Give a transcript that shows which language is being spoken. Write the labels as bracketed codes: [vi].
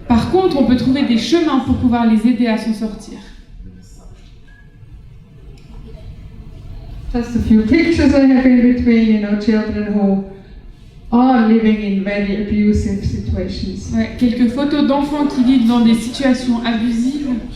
[fr] Par contre, on peut trouver des chemins pour pouvoir les aider à s'en sortir. [en] Just a few pictures I have in between, children who are living in very abusive situations. [fr] Ouais, quelques photos d'enfants qui vivent dans des situations abusives.